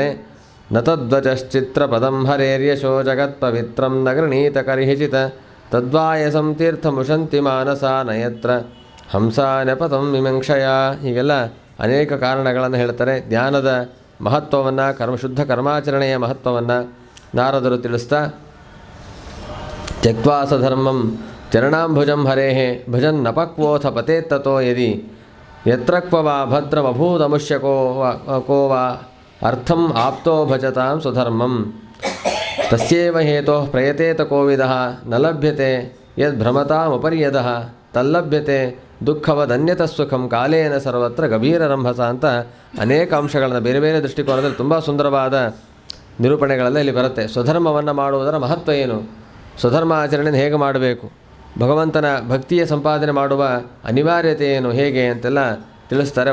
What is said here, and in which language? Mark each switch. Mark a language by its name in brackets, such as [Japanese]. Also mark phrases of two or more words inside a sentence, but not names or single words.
[Sanskrit] ನತಧ್ವಜಶ್ಚಿತ್ರ ಪದಂ ಹರೇರ್ಯಶೋ ಜಗತ್ ಪವಿತ್ರಂ ನಗೃಣೀತ ಕರ್ಹಿಚಿತ ತದ್ವಾಯಸಂ ತೀರ್ಥಮುಷಂತಿ ಮಾನಸ ನಯತ್ರ ಹಂಸ ನೆಪತಂ ವಿಮಂಕ್ಷಯ. [Kannada] ಹೀಗೆಲ್ಲ ಅನೇಕ ಕಾರಣಗಳನ್ನು ಹೇಳ್ತಾರೆ. ಜ್ಞಾನದ ಮಹತ್ವವನ್ನು, ಶುದ್ಧ ಕರ್ಮಾಚರಣೆಯ ಮಹತ್ವವನ್ನು ನಾರದರು ತಿಳಿಸ್ತಾ, [Sanskrit] ತ್ಯಕ್ವಾಸ ಧರ್ಮಂ ಚರಣಾಂಭುಜಂ ಹರೇಹೇ ಭಜನ್ ನಪಕ್ವೋಥ ಪತೇತ್ತತೋ ಯದಿ ಯತ್ರಕ್ವ ವಾ ಭದ್ರಮಭೂದಮುಷ್ಯಕೋ ವಾ ಅರ್ಥಂ ಆಪ್ತೋ ಭಜತಾಂ ಸ್ವಧರ್ಮಂ ತಸ್ಯೇವ ಹೇತೋಃ ಪ್ರಯತೇತ ಕೋವಿದಃ ನ ಲಭ್ಯತೆ ಯದ್ಭ್ರಮತಾಮುಪರ್ಯದಃ ತಲ್ಲಭ್ಯತೆ ದುಃಖವದನ್ಯತ ಸುಖಂ ಕಾಲೇನ ಸರ್ವತ್ರ ಗಭೀರರಂಭಸ [Kannada] ಅಂತ ಅನೇಕ ಅಂಶಗಳನ್ನು ಬೇರೆ ಬೇರೆ ದೃಷ್ಟಿಕೋನದಲ್ಲಿ ತುಂಬ ಸುಂದರವಾದ ನಿರೂಪಣೆಗಳೆಲ್ಲ ಇಲ್ಲಿ ಬರುತ್ತೆ. ಸ್ವಧರ್ಮವನ್ನು ಮಾಡುವುದರ ಮಹತ್ವ ಏನು, ಸ್ವಧರ್ಮ ಆಚರಣೆಯನ್ನು ಹೇಗೆ ಮಾಡಬೇಕು, ಭಗವಂತನ ಭಕ್ತಿಯ ಸಂಪಾದನೆ ಮಾಡುವ ಅನಿವಾರ್ಯತೆ ಏನು, ಹೇಗೆ ಅಂತೆಲ್ಲ ತಿಳಿಸ್ತಾರೆ.